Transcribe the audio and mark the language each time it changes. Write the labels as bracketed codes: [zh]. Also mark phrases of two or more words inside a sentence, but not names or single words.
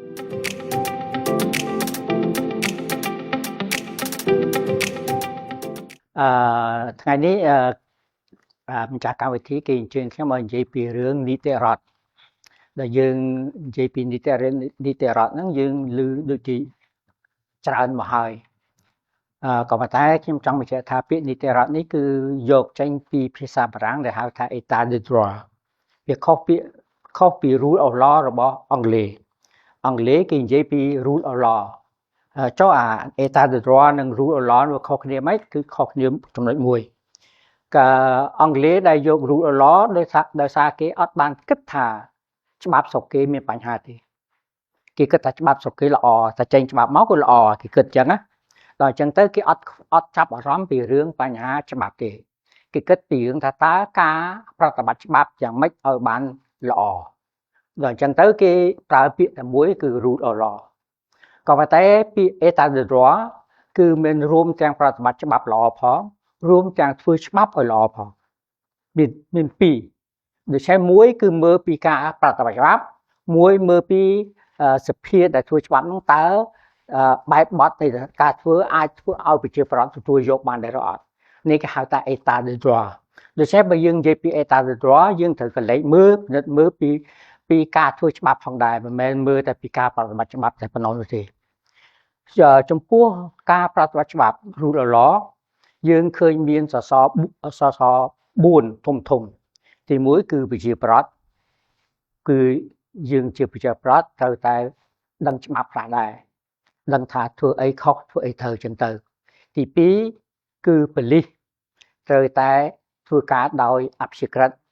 [km] ថ្ងៃនេះម្ចាស់កម្មវិធីគេអញ្ជើញខ្ញុំមកនិយាយពីរឿងនីតិរដ្ឋដែលយើងនិយាយពីនីតិរដ្ឋហ្នឹងយើងឮដូចជាច្រើនមកហើយ ក៏ប៉ុន្តែខ្ញុំចង់បញ្ជាក់ថាពាក្យនីតិរដ្ឋនេះគឺយកចេញពីភាសាបារាំងដែលហៅថា [fr] État de droit [km] វាខុសពី [en] rule of law [km] របស់អង់គ្លេសគេនិយាយពី [en] rule of law [km] ចុះអា [fr] État de droit [km] និង [en] rule of law [km] វាខុសគ្នាម៉េចគឺខុសគ្នាចំណុចមួយក៏អង់គ្លេសដែលយក [en] rule of law [km] ដោយសារគេអត់បានគិតថា ច្បាប់ស្រុកគេមានបញ្ហាទេគេគិតថាច្បាប់ស្រុកគេល្អតែចេញច្បាប់មកក៏ល្អគេគិតអញ្ចឹងណាដល់អញ្ចឹងទៅគេអត់ចាប់អារម្មណ៍ពីរឿងបញ្ហាច្បាប់ទេគេគិតពីរឿងថាតើការប្រតិបត្តិច្បាប់យ៉ាងម៉េចឲ្យបានល្អដល់អញ្ចឹ ងទៅគេប្រើពាក្យតែមួយគឺ [en] rule of law [km] ក៏ប៉ុន្តែពាក្យ [fr] État de droit [km] គឺមានរួមទាំងប្រតិបត្តិច្បាប់ល្អផងរួមទាំងធ្វើច្បាប់ឲ្យល្អផងមានពីរដូច្នេះមួយគឺមើលពី ការប្រតិបត្តិច្បាប់មួយមើលពីសភាដែលធ្វើច្បាប់នោះតើបែបបទនៃការធ្វើអាចធ្វើឲ្យប្រជាប្រដ្ឋទទួលយកបាន ដែរឬអត់នេះគេហៅថា [fr] État de droit [km] ដូច្នេះបើយើងនិយាយពី [fr] État de droit [km] យើងត្រូវកលេចមើលពីការធ្វើច្បាប់ ផងដែរមិនមែនមើលតែពីការប្រតិបត្តិច្បាប់តែប៉ុណ្ណោះនោះទេចំពោះការប្រតិបត្តិច្បាប់ [en] rule of law [km] យើងឃើញមានសស4ធំទី1គឺប្រជាប្រដ្ឋគឺយើងជាប្រជាប្រដ្ឋត្រូវតែដឹងច្បាប់ខ្លះដែរដឹងថាធ្វើអីខុសធ្វើអីត្រូវចឹងទៅទី2គឺប៉ូលីសត្រូវតែធ្វើការដោយអព្យាក្រឹត